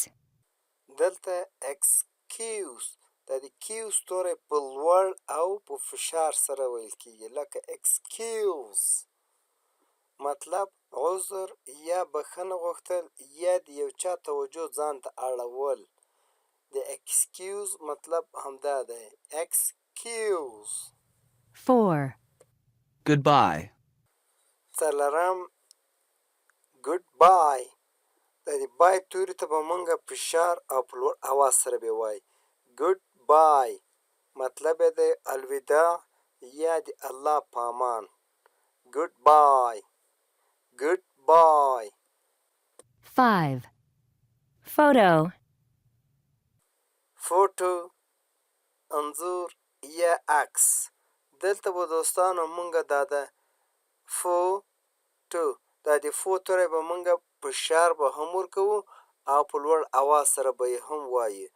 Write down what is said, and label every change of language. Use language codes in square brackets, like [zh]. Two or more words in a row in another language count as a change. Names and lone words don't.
[ps] دلته excuse دا د کیوز توری په لوړ او په فشار سره ویل کیږي، لکه excuse مطلب عذر یا بخښنه غوښتل یا د یو چا توجه ځان ته اړول. د excuse مطلب همدا دی، [en] excuse. 4. Goodbye. [ps] څلورم goodbye. دا د بای توري ته به مونږ فشار او په لوړ اواز سره به وایو. goodbye مطلب یې دی الوداع یا د الله په امان. [en] goodbye. 5. Photo. [ps] فوټو انځور یا عکس. دلته به دوستانو مونږه دا د فوټو دا د فو توری به مونږه فشار به هم ورکوو او په لوړ اواز سره به یې هم وایو.